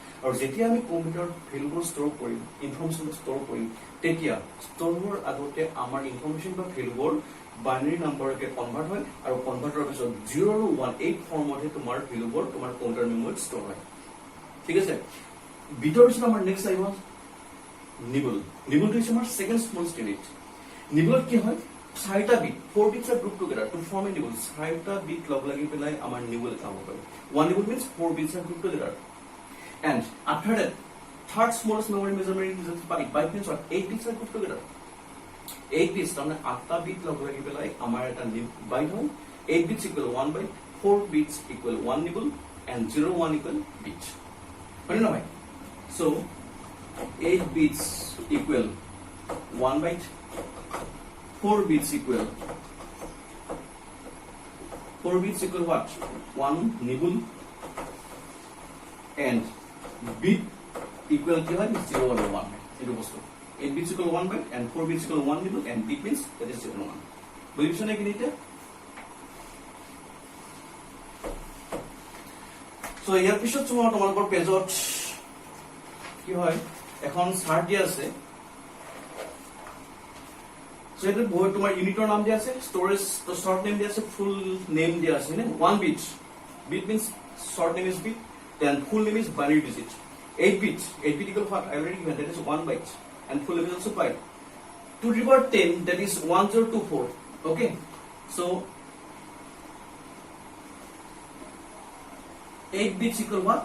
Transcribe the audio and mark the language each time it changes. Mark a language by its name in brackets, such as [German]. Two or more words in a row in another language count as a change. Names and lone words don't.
[Assamese] আৰু যেতিয়া আমি কম্পিউটাৰত ভেলুবোৰ ষ্ট'ৰ কৰিম, ইনফৰমেশ্যনবোৰ ষ্ট'ৰ কৰিম, তেতিয়া ষ্ট'ৰৰ আগতে আমাৰ ইনফৰমেশ্যন বা ভেলুবোৰ [English] binary numberকে [Assamese] কনভাৰ্ট হয়, আৰু কনভাৰ্ট হোৱাৰ পিছত 0 আৰু 1 এই ফৰ্মতহে তোমাৰ ভেলুবোৰ তোমাৰ [English] computer memoryত [Assamese] ষ্ট'ৰ হয়। ঠিক আছে? বিটৰ পিছত আমাৰ নেক্সট আহিব নিবল। নিবলটো হৈছে আমাৰ [English] second smallest unit. [Assamese] নিবলত কি হয়? [English] 4টা বিট, 4 bits are grouped together to form a nibble. [Assamese] 4টা বিট লগ লাগি পেলাই আমাৰ নিবল এটা হ'ব পাৰে। [English] 1 nibble means 4 bits are grouped together. And after that, third smallest memory measurement is byte. Byte means what? 8 bits are grouped together. 8 bits, [Assamese] তাৰমানে 8টা বিট লগ লাগি পেলাই আমাৰ এটা বাইট হয়। [English] 8 bits equal 1 byte, 4 bits equal 1 nibble, and 0, 1 equal bit. [Assamese] হয় নহয়? [English] So 8 bits equal 1 byte, 4 bits equal what? 1 nibble, and bit equal [Assamese] কি হয়? [English] 0 or 1. [Assamese] এইটো বস্তু [English] 8 bits equal 1 byte, and 4 bits equal 1 nibble, and bit means that is 0 or 1. [Assamese] বুজিছ নে কিনিতে? সো ইয়াৰ পিছত তোমালোকৰ পেজত কি হয়? এখন চাৰ্ট দিয়া আছে। So এটা বহুত তোমাৰ ইউনিটৰ নাম দিয়া আছে, স্টোৰেজ তো [English] short name [Assamese] দিয়া আছে, [English] full name [Assamese] দিয়া আছে, মানে 1 bit. [English] Bit means short name is bit, then full name is binary digit. 8 bit equal what? I already given, that is 1 byte, and full name is also byte. 2 to the power 10, that is 1024. Okay, so 8 bits equal what?